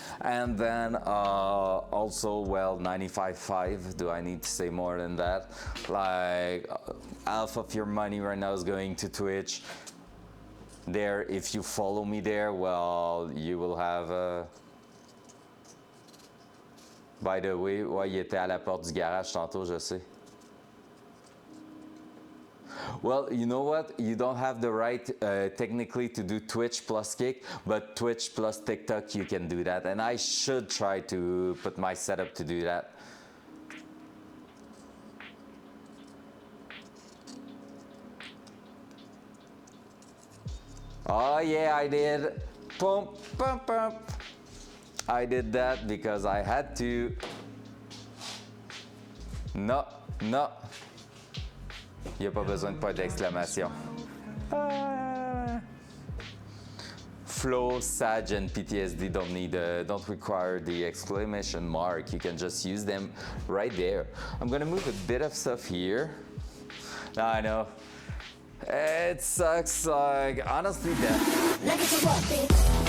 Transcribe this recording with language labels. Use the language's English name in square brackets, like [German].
[English] And then also, well, 95.5. Do I need to say more than that? Like, half of your money right now is going to Twitch. There, if you follow me there, well, you will have. By the way, [French] ouais, il était à la porte du garage tantôt, je sais. [English] Well, you know what? You don't have the right technically to do Twitch plus Kick, but Twitch plus TikTok, you can do that. And I should try to put my setup to do that. Oh yeah, I did. Pump, pump, pump. I did that because I had to. No, no. [French] Il n'y a pas besoin de point d'exclamation. [English] Flow, Sag, and PTSD don't require the exclamation mark. You can just use them right there. I'm gonna move a bit of stuff here. Now I know. It sucks, like, honestly, that.